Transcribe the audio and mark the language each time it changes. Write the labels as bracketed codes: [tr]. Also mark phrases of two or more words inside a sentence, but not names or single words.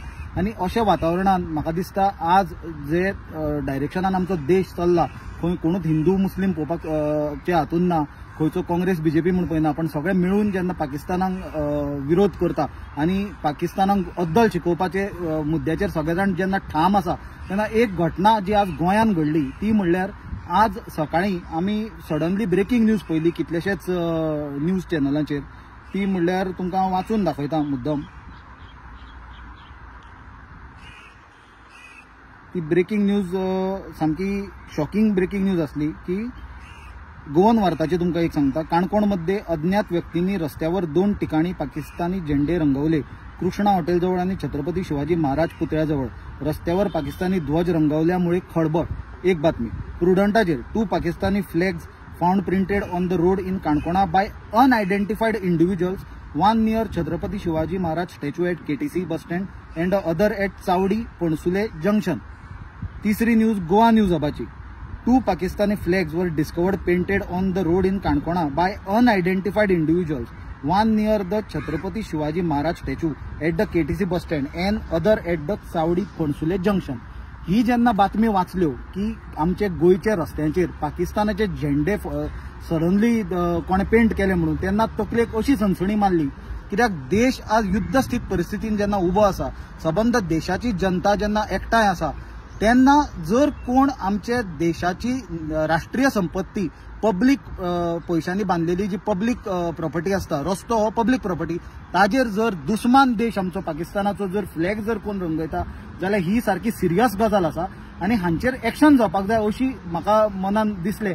[kok] आनी अशा वातावरणान म्हाका दिसता आज जे डायरेक्शनान आमचो देश चल्ला खंय कोणूच हिंदू मुस्लीम पोवपाक हातून ना, खंयचो काँग्रेस बीजेपी म्हणून पळयना, पण सगळे मिळून जेन्ना पाकिस्तानाक विरोध करता आनी पाकिस्तानाक अद्दल शिकोवपाचे मुद्द्याचेर सगळे जाण जेन्ना ठाम आसा तेन्ना एक घटना जी आज गोंयान घडली ती म्हणल्यार आज सकाळी आमी सडनली [en] breaking news [kok] पळयली कितलेशेच न्यूज चॅनलांचेर। ती म्हणल्यार तुमकां वाचून दाखयता मुद्दम। ती [en] breaking news [kok] सामकी [en] shocking breaking news [kok] आसली की गोवन वार्ताचे तुमकां एक सांगता। [mr] काणकोणमध्ये अज्ञात व्यक्तींनी रस्त्यावर 2 ठिकाणी पाकिस्तानी झेंडे रंगवले। कृष्णा हॉटेलजवळ आणि छत्रपती शिवाजी महाराज पुतळ्याजवळ रस्त्यावर पाकिस्तानी ध्वज रंगवल्यामुळे खळबळ। [kok] एक बातमी प्रुडंटाचेर [en] 2 Pakistani flags found printed on the road in Canacona by unidentified individuals, one near Chhatrapati Shivaji Maharaj statue at KTC bus stand and other at Chawdi Pansule junction. [kok] तिसरी न्यूज गोवा न्यूज हबाची [en] 2 Pakistani flags were discovered painted on the road in Kankona by unidentified individuals, one near the Chhatrapati Shivaji Maharaj statue at the KTC bus stand and other at the Saudi Ponsule junction। [kok] ही जेन्ना बातमी वाचल्यो की आमचे गोयच्या रस्त्यांचेर पाकिस्तानाचे झेंडे सडनली कोणे पेंट केले म्हणून तेन्ना तकलेक अशी सनसणी मारली, कित्याक देश आज युद्ध स्थित परिस्थितीन जेन्ना उबो आसा, सबंद देशाची जनता जेन्ना एकठांय आसा, तेन्ना जर कोण आमचे देशाची राष्ट्रीय संपत्ती पब्लीक पैशांनी बांधलेली जी [en] public property [kok] असता, रस्तो हो [en] public property, [kok] ताजेर जर दुस्मान देश आमचो पाकिस्तानाचो जर फ्लॅग जर कोण रंगयता जाल्यार ही सारकी सिरियस गजाल आसा आनी हांचेर एक्शन जावपाक जाय अशी म्हाका मनान दिसले।